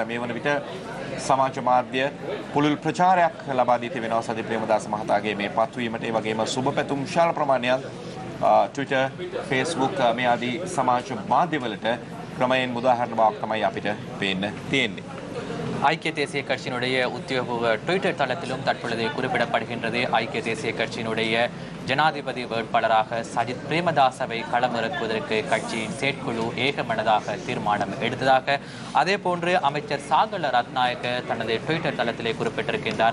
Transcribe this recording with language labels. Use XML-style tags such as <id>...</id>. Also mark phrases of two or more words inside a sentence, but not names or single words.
<si>මේ වන විට සමාජ මාධ්‍ය පුළුල් ප්‍රචාරයක් ලබා දී තිබෙනවා සජිත් ප්‍රේමදාස මහතාගේ මේ පත්වීමට. ඒ වගේම සුබ පැතුම් විශාල ප්‍රමාණයක් Twitter, Facebook මේ ආදී සමාජ මාධ්‍යවලට ක්‍රමයෙන් මුදාහරණ බවක් තමයි අපිට පේන්න තියෙන්නේ.</si> <ta>ஐக்கிய தேசிய கட்சியினுடைய உத்தியோகபூர்வ ட்விட்டர் தளத்திலும் தற்பொழுது குறிப்பிடப்படுகின்றது. ஐக்கிய தேசிய கட்சியினுடைய ஜனாதிபதி வேட்பாளராக சஜித் பிரேமதாசவை களமிறக்குவதற்கு கட்சியின் செயற்குழு ஏகமனதாக தீர்மானம் எடுத்ததாக. அதே போன்று அமைச்சர் சாகல ரத்நாயக்க தனது ட்விட்டர் தளத்திலே குறிப்பிட்டிருக்கின்றார்.</ta>